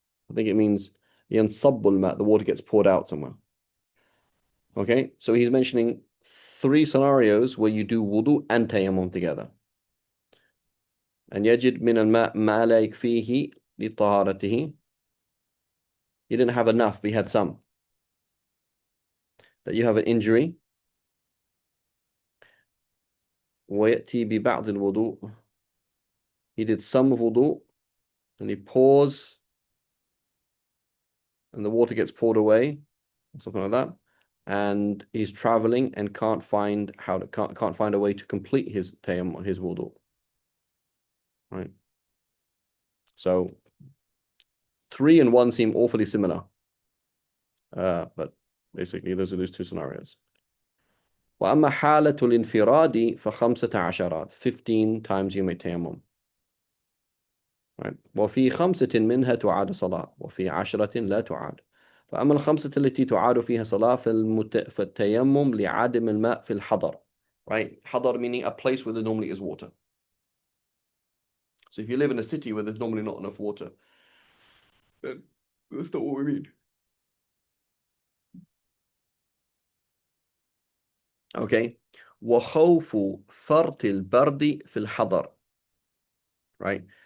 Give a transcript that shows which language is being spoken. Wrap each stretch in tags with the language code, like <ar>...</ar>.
<en>I think it means</en> <ar>ينصب الماء,</ar> <en>the water gets poured out somewhere. Okay, so he's mentioning three scenarios where you do wudu and tayammum together.</en> <ar>أن يجد من الماء ما لا يكفيه لطهارته.</ar> <en>He didn't have enough, but he had some. That you have an injury.</en> <ar>ويأتي ببعض الوضوء.</ar> <en>He did some of wudu and he pours and the water gets poured away, something like that. And he's traveling and can't find a way to complete his tayammum, his wudu. Right. So 3 and 1 seem awfully similar. But basically those are those two scenarios.</en> <ar>وأما حالة الانفراد فخمسة عشرات,</ar> <en>15 times you may tayammum. Right.</en> <ar>وفي 5 منها تعاد صلاة وفي 10 لا تعاد. فأما الخمسة التي تعاد فيها صلاة فالتيمم لعدم الماء في الحضر.</ar> <en>Right. حضر meaning a place where there normally is water. So if you live in a city where there's normally not enough water, then that's not what we mean.</en> <ar>Okay. وخوف فرط البرد في الحضر. Right.</ar>